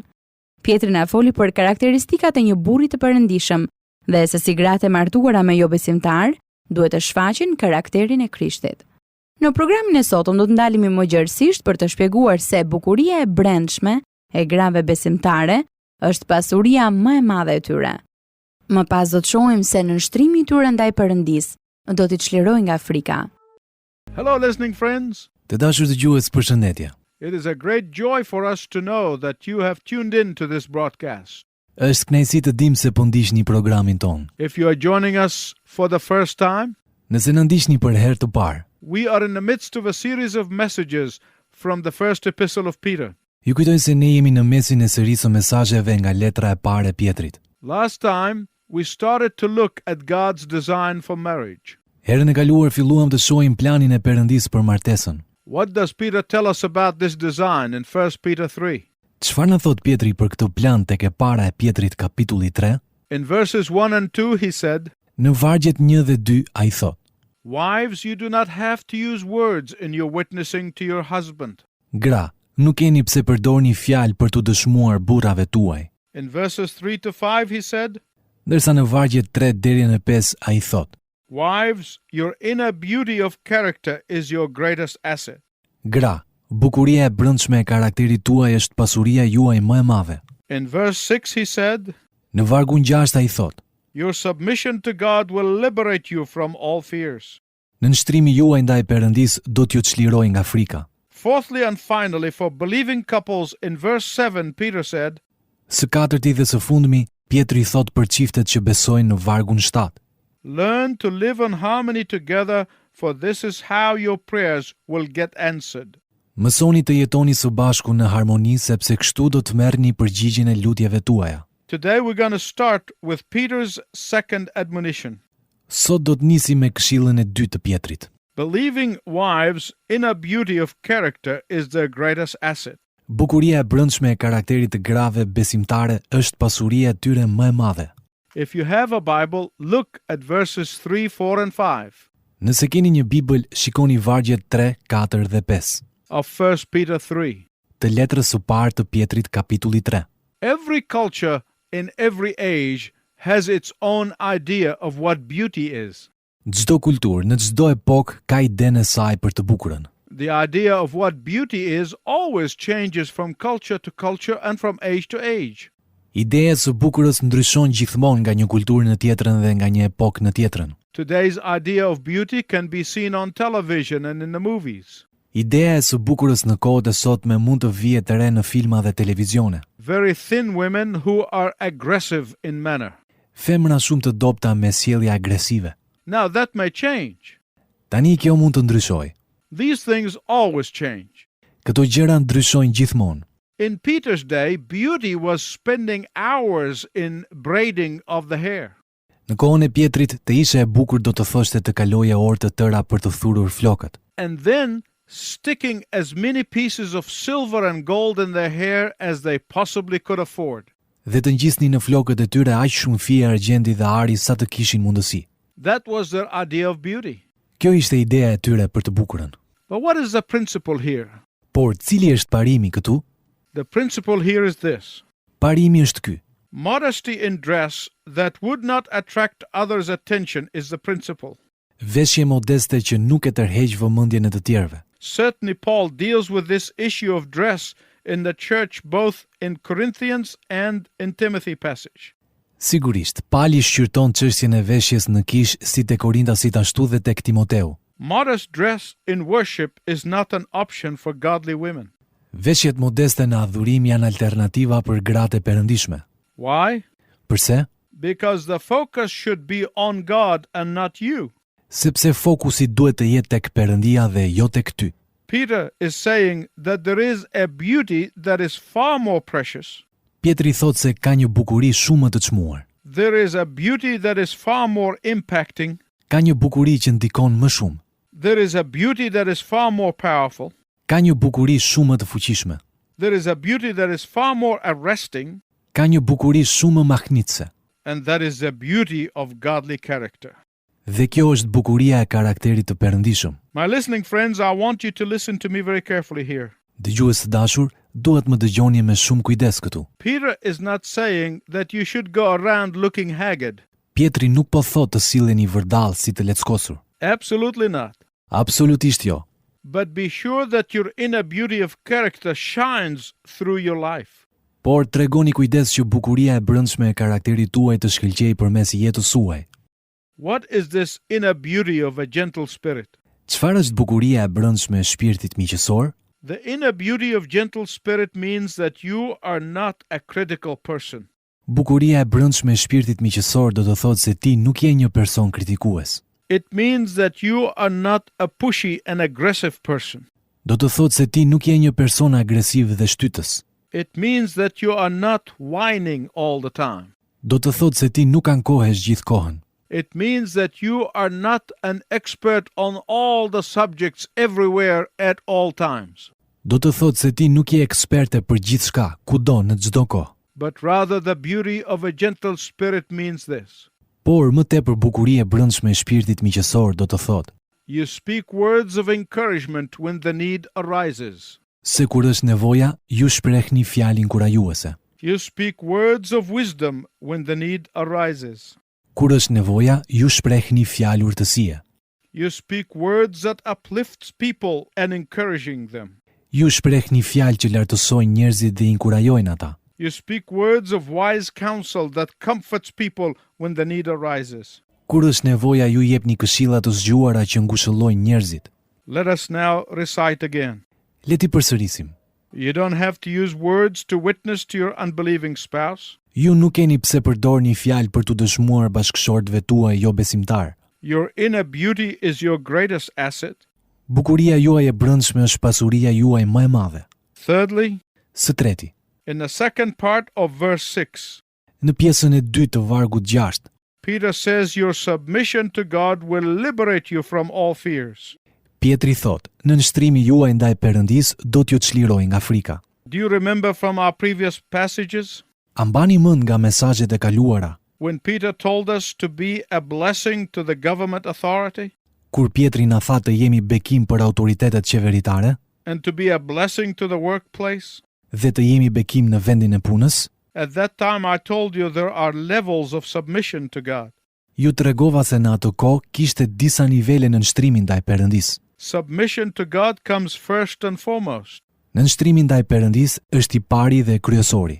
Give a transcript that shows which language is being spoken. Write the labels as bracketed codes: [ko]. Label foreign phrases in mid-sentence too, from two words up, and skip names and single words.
[sq] Pjetri na foli për karakteristikat e një burri të perëndishëm dhe se si gratë e martuara me jo besimtar duhet të shfaqin karakterin e Krishtit. Në programin e sotëm do të ndalemi më gjerësisht për të shpjeguar se bukuria e brendshme e grave besimtare është pasuria më e madhe e tyre. Më pas do të shohim se nënshtrimi i tyre ndaj Perëndisë do t'i çlirojë nga frika. [en] Hello, listening friends. [sq] Të dashur dëgjues, përshëndetje. [en] It is a great joy for us to know that you have tuned in to this broadcast. [sq] Është kënaqësi të dim se po ndiqni programin ton. [en] If you are joining us for the first time, [sq] Nëse na ndiqni për herë të parë, [en] we are in the midst of a series of messages from the first epistle of Peter. [sq] ju kujtoj se ne jemi në mesin e serisë së mesazheve nga letra e parë e Pjetrit. [en] Last time, we started to look at God's design for marriage. [sq] Herën e kaluar filluam të shohim planin e Perëndisë për martesën. [en] What does Peter tell us about this design in 1 Peter 3? [sq] Çfarë na thot Pjetri për këtë plan tek e para e Pjetrit kapitulli 3? [en] In verses 1 and 2 he said, [sq] Në vargjet 1 dhe 2 ai thot: [en] Wives, you do not have to use words in your witnessing to your husband. [sq] Gra, nuk keni pse përdorni fjalë për t'u dëshmuar burrave tuaj. [en] In verses 3 to 5 he said, [sq] Ndërsa në vargjet 3 deri në 5 ai thot: [en] Wives, your inner beauty of character is your greatest asset. [sq] Gra, bukuria e brendshme e karakterit tuaj është pasuria juaj më e madhe. [en] In verse 6 he said, [sq] Në vargun 6 ai thot: [en] Your submission to God will liberate you from all fears. [sq] Në nshtrimi juaj ndaj Perëndisë do t'ju çlirojë nga frika. [en] Fourthly and finally, for believing couples, in verse 7 Peter said, [sq] Së katërti dhe së fundmi, Pjetri thot për çiftet që besojnë në vargun 7. [en] Learn to live in harmony together, for this is how your prayers will get answered. [sq] Mësoni të jetoni së bashku në harmoni sepse kështu do të merrni përgjigjen e lutjeve tuaja. [en] Today we're going to start with Peter's second admonition. [sq] Sot do të nisim me këshillën e dytë të Pjetrit. [en] Believing wives' inner beauty of character is their greatest asset. [sq] Bukuria e brendshme e karakterit të grave besimtare është pasuria e tyre më e madhe. [en] If you have a Bible, look at verses 3, 4 and 5 [sq] Nëse keni një Bibël, shikoni vargjet 3, 4 dhe 5 [en] of 1 Peter 3. [sq] të letrës së parë të Pjetrit kapitulli 3. [en] Every culture in every age has its own idea of what beauty is. [sq] Çdo kulturë në çdo epokë ka idenë e saj për të bukurën. [en] The idea of what beauty is always changes from culture to culture and from age to age. [sq] Ideja së bukurës ndryshon gjithmonë nga një kulturë në tjetrën dhe nga një epokë në tjetrën. [en] Today's idea of beauty can be seen on television and in the movies. [sq] Ideja e së bukurës në kohët e sotme mund të vijë të re në filma dhe televizione. [en] Very thin women who are aggressive in manner. [sq] Femra shumë të dobta me sjellje agresive. [en] Now that may change. [sq] Tani kjo mund të ndryshojë. [en] These things always change. [sq] Këto gjëra ndryshojnë gjithmonë. [en] In Peter's day, beauty was spending hours in braiding of the hair. [sq] Në kohën e Pjetrit, të ishe e bukur do të thoshte të kaloje orë të tëra për të thurur flokët. [en] And then sticking as many pieces of silver and gold in their hair as they possibly could afford. [sq] Dhe të ngjisnin në flokët e tyre aq shumë fije argjendi dhe ari sa të kishin mundësi. [en] That was their idea of beauty. [sq] Kjo ishte ideja e tyre për të bukurën. [en] But what is the principle here? [sq] Por cili është parimi këtu? [en] The principle here is this. [sq] Parimi është ky. [en] Modesty in dress that would not attract others' attention is the principle. [sq] Veshje modeste që nuk e tërheq vëmendjen e të tjerëve. [en] Certainly Paul deals with this issue of dress in the church both in Corinthians and in Timothy passage. [sq] Sigurisht, Pali shqyrton çështjen e veshjes në kish si te Korintasit ashtu dhe tek Timoteu. [en] Modest dress in worship is not an option for godly women. [sq] Veshjet modeste në adhurim janë alternativa për gratë e perëndishme. [en] Why? [sq] Përse? [en] Because the focus should be on God and not you. [sq] Sepse fokusi duhet të jetë tek Perëndia dhe jo tek ty. [en] Peter is saying that there is a beauty that is far more precious. [sq] Pietri thot se ka një bukuri shumë më të çmuar. [en] There is a beauty that is far more impacting. [sq] Ka një bukuri që ndikon më shumë. [en] There is a beauty that is far more powerful. [sq] Ka një bukuri shumë më të fuqishme. [en] There is a beauty that is far more arresting. [sq] Ka një bukuri shumë më mahnitse. [en] And that is the beauty of godly character. [sq] Dhe kjo është bukuria e karakterit të perëndishëm. [en] My listening friends, I want you to listen to me very carefully here. [sq] Dëgjues të dashur, duhet më dëgjoni me shumë kujdes këtu. [en] Peter is not saying that you should go around looking haggard. [sq] Pietri nuk po thotë të silleni vërdall si të leckosur. [en] Absolutely not. [sq] Absolutisht jo. [en] But be sure that your inner beauty of character shines through your life. [sq] Por tregoni kujdes që bukuria e brendshme e karakterit tuaj të shkëlqejë përmes jetës suaj. [en] What is this inner beauty of a gentle spirit? [sq] Çfarë është bukuria e brendshme e shpirtit miqësor? [en] The inner beauty of gentle spirit means that you are not a critical person. [sq] Bukuria e brendshme e shpirtit miqësor do të thotë se ti nuk je një person kritikues. [en] It means that you are not a pushy and aggressive person. [sq] Do të thotë se ti nuk je një person agresiv dhe shtytës. [en] It means that you are not whining all the time. [sq] Do të thotë se ti nuk ankohesh gjithkohën. [en] It means that you are not an expert on all the subjects everywhere at all times. [sq] Do të thotë se ti nuk je eksperte për gjithçka, kudo në çdo kohë. [en] But rather the beauty of a gentle spirit means this. [sq] Por më tepër bukuria e brendshme e shpirtit miqësor do të thotë [en] You speak words of encouragement when the need arises. [sq] se kur është nevoja, ju shprehni fjalë inkurajuese. [en] You speak words of wisdom when the need arises. [sq] Kur është nevoja, ju shprehni fjalë urtësie. [en] You speak words that uplifts people and encouraging them. [sq] Ju shprehni fjalë që lartësojnë njerëzit dhe inkurajojnë ata. [en] You speak words of wise counsel that comforts people when the need arises. [sq] Kur është nevoja, ju jepni këshilla të zgjuara që ngushëllojnë njerëzit. [en] Let us now recite again. [sq] Le ti përsërisim. [en] You don't have to use words to witness to your unbelieving spouse. [sq] Ju nuk keni pse përdorni fjalë për të dëshmuar bashkëshortëve tuaj jo besimtar. [en] Your inner beauty is your greatest asset. [sq] Bukuria juaj e brendshme është pasuria juaj më e madhe. [en] Thirdly, [sq] Së treti, [en] in the second part of verse 6, [sq] në pjesën e 2 të vargut 6, [en] Peter says your submission to God will liberate you from all fears. [sq] Pietri thot, në nështrimi juaj ndaj Perëndis do t'ju çlirojë nga frika. [en] Do you remember from our previous passages [sq] A mbani mend nga mesazhet e kaluara, [en] when Peter told us to be a blessing to the government authority [sq] kur Pietri na tha të jemi bekim për autoritetet qeveritare [en] and to be a blessing to the workplace? [sq] dhe të jemi bekim në vendin e punës? [en] At that time I told you there are levels of submission to God. [sq] Ju tregova se në atë kohë kishte disa nivele në nështrimin ndaj Perëndis. [en] Submission to God comes first and foremost. [sq] Në nështrimin ndaj Perëndis është i pari dhe kryesori.